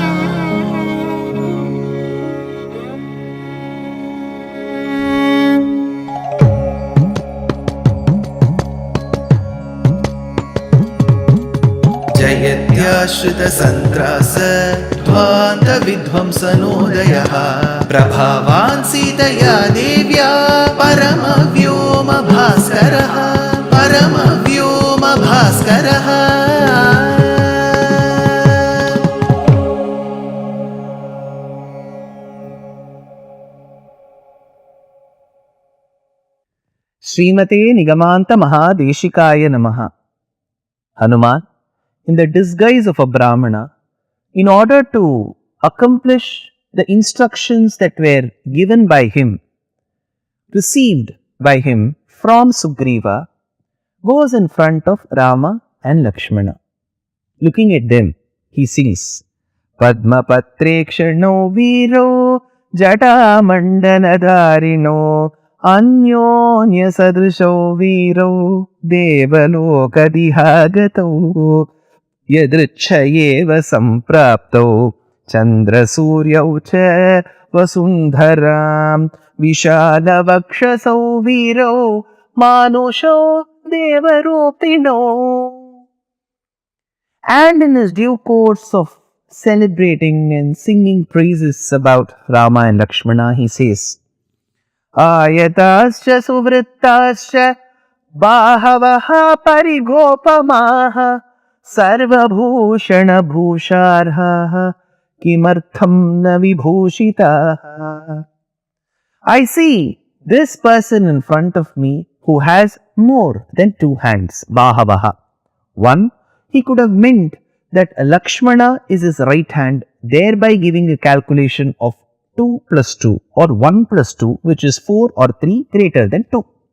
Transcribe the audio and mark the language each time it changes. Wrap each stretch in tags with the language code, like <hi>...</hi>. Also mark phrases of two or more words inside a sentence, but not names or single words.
<sa>जयत्याश्रितसन्त्रास ध्वान्तविध्वंसनोदयः प्रभावान् सीतया देव्या परमव्योमभास्करः परमव्योमभास्करः। श्रीमते निगमान्त महादेशिकाय नमः।</sa> <en>Hanuman, in the disguise of a Brahmana, in order to accomplish the instructions that were given by him, received by him from Sugriva, goes in front of Rama and Lakshmana. Looking at them, he sings,</en> <sa>पद्म पत्रेक्षणो वीरो जटा मण्डनधारिणो अन्योन्य सदृशो वीरो देवलोकादिहागतो यदृच्छयेव सम्प्राप्तो चन्द्र सूर्यौ च वसुन्धराम् विशाल वक्षसौ वीरो मानुषो देवरूपिणो.</sa> <en>And in his due course of celebrating and singing praises about Rama and Lakshmana, he says,</en> <sa>आयताश्च सुवृत्ताश्च बाहवः परिघोपमाः सर्वभूषण भूषार्हाः किमर्थं न विभूषिताः.</sa> <en>I see this person in front of me who has more than two hands, bahavaha. One, he could have meant that Lakshmana is his right hand, thereby giving a calculation of 2 plus 2 or 1 plus 2, which is 4 or 3 greater than 2.</en>